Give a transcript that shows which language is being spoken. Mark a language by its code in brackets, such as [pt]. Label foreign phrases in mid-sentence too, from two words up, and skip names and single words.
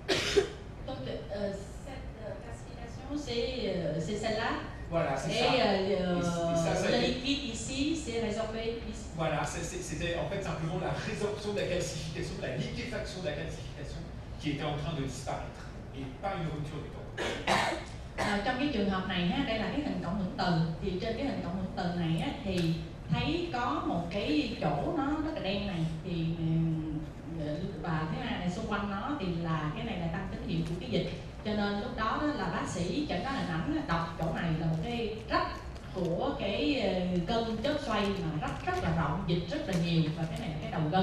[fr] Tôi celle-là. Voilà, c'est ça. Le liquide ici, c'est résorbé ici. Voilà, c'était en fait simplement la résorption de la calcification, la liquéfaction de la calcification qui était en train de disparaître, et pas une rupture du tendon. [vi] Trong cái trường hợp này ha, đây là cái hình cộng hưởng từ. Thì trên cái hình cộng hưởng từ này á, thì thấy có một cái chỗ nó rất là đen này, thì và thứ hai này xung quanh nó thì là cái này là tăng tín hiệu của cái dịch. Cho nên lúc đó là bác sĩ chẩn đoán hình ảnh đọc chỗ này là một cái rách của cái gân chớp xoay mà rất là rộng, dịch rất là nhiều, và cái này là cái đầu gân.